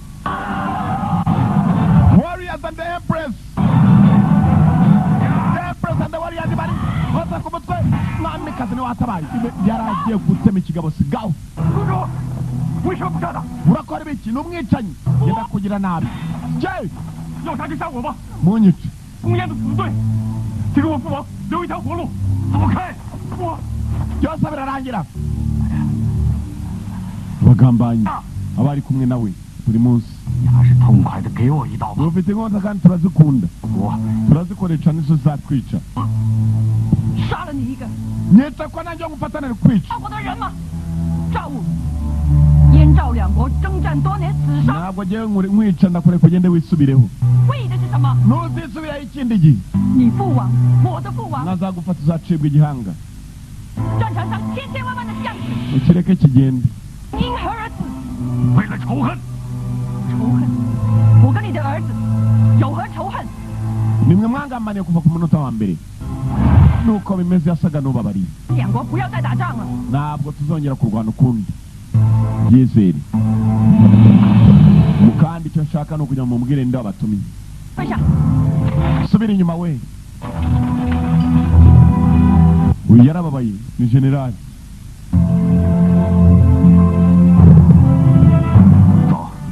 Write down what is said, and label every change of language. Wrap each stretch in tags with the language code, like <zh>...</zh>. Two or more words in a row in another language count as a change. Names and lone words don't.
<rw>Warriors and the Empress. mwamikazi niwe watabaye yaragiye gutema ikigabo sigaho</rw> <zh>为什么不杀他？</zh> <rw>urakora ibiki ni umwicanyi yenda kugira nabi je</rw> <zh>要杀就杀我吧，</zh> <rw>munyice</rw> <zh>公烟的死罪，请给我父王留一条活路。走开！我</zh> <rw>byose birarangira abagambanyi abari kumwe nawe buri munsi</rw> <zh>你还是痛快的给我一刀吧。</zh> <rw>dufite inkota kandi turazikunda</rw> <zh>我</zh> <rw>turazikoresha nizo zatwica</rw> <zh>杀了你一个，</zh> <rw>nyita ko nanjye ngufatanira kwica</rw> <zh>赵国的人吗？赵武，燕赵两国征战多年，死伤，</zh> <rw>ntabwo ngewe nkwica ndakureka ugende wisubireho</rw> <zh>为的是什么？</zh> <rw>ntuzisubiraho ikindi gihe</rw> <zh>你父王，我的父王，</zh> <rw>nazagufata uzacibwa igihanga</rw> <zh>战场上千千万万的将士，</zh> <rw>ukireke kigende</rw> <zh>因何而死？为了仇恨，仇恨，我跟你的儿子有何仇恨？</zh> <rw>nimwe mwangambaniye kuva ku munota wa mbere nuko bimeze yasaga n'ubabariye</rw> <zh>两国不要再打仗了。</zh> <rw>ntabwo tuzongera kurwana ukundi byizere mukandi icyo nshaka ni ukugira ngo mumubwire nde wabatumiye</rw> <zh>跪下，</zh> <rw>subira inyuma we uyu yarababaye ni generali</rw> <zh>走。</zh>